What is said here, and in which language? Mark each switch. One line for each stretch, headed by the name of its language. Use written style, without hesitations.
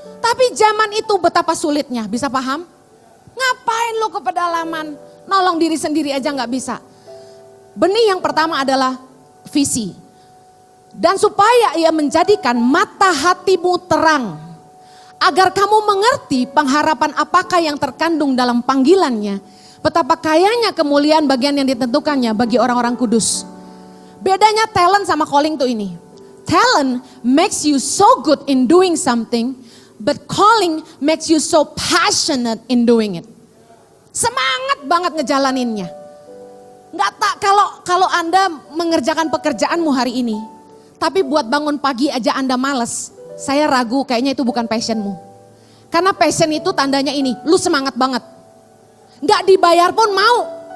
Indonesian: Tapi zaman itu betapa sulitnya, bisa paham? Ngapain lo ke pedalaman, nolong diri sendiri aja gak bisa. Benih yang pertama adalah visi. Dan supaya ia menjadikan mata hatimu terang. Agar kamu mengerti pengharapan apakah yang terkandung dalam panggilannya. Betapa kayanya kemuliaan bagian yang ditentukannya bagi orang-orang kudus. Bedanya talent sama calling tuh ini.
English: Talent makes you so good in doing something. But calling makes you so passionate in doing it.
Indonesian: Semangat banget ngejalaninnya. Nggak tak kalau Anda mengerjakan pekerjaanmu hari ini, tapi buat bangun pagi aja Anda males, saya ragu kayaknya itu bukan passionmu. Karena passion itu tandanya ini, lu semangat banget. Nggak dibayar pun mau.